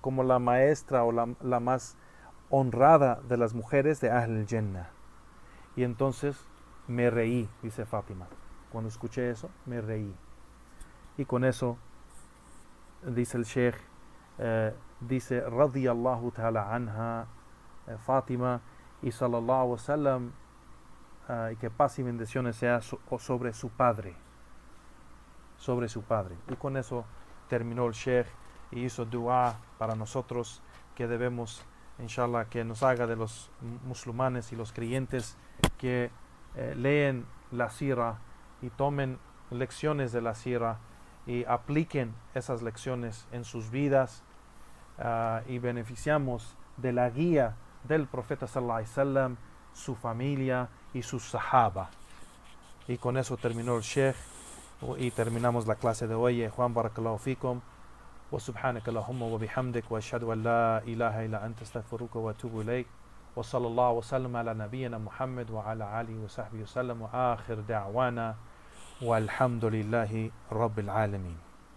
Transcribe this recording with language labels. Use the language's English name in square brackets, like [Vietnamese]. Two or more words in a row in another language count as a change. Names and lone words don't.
[Spanish] Como la maestra o la más honrada de las mujeres de [Arabic] أهل الجنة. [Spanish] Y entonces me reí, dice Fátima. Cuando escuché eso, me reí. Y con eso, dice el Sheikh, dice, [Arabic] رضي الله تعالى عنها, Fátima, y صلى الله وسلم, [Spanish] y que paz y bendiciones sea sobre su padre. Sobre su padre. Y con eso terminó el Sheikh y hizo dua para nosotros, que debemos, inshallah, que nos haga de los musulmanes y los creyentes que leen la sira y tomen lecciones de la sira y apliquen esas lecciones en sus vidas, y beneficiamos de la guía del profeta [Arabic] صلى الله عليه وسلم, [Spanish] su familia y sus sahaba. Y con eso terminó el Sheikh y terminamos la clase de hoy. Juan, [Arabic] بارك الله فيكم، وسبحانك اللهم وبحمدك، وأشهد أن لا إله إلا أنت أستغفرك وأتوب إليك، وصلى الله وسلم على نبينا محمد وعلى آله وصحبه وسلم، وآخر دعوانا والحمد لله رب العالمين.